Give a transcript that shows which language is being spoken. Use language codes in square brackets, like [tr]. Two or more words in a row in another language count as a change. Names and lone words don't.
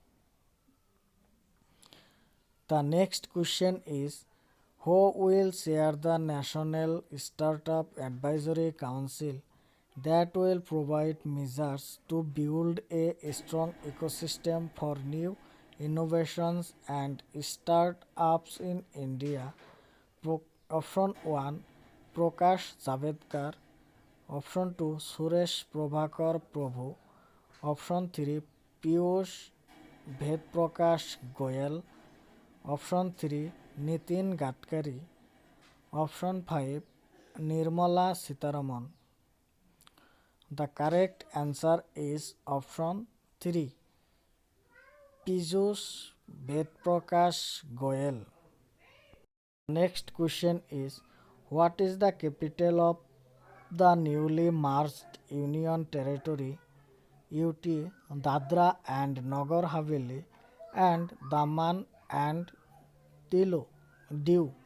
[en] The next question is who will chair the National Startup Advisory Council that will provide measures to build a strong ecosystem for new innovations and startups in India. Option 1 Prakash Javadekar, option 2 Suresh Prabhakar Prabhu, option 3 Piyush Vedprakash Goyal, Option 3 Nitin Gadkari. Option 5 Nirmala Sitharaman. The correct answer is option 3 Piyush Vedprakash Goyal. Next question is, what is the capital of the newly merged Union Territory UT Dadra and Nagar Haveli and Daman and Diu?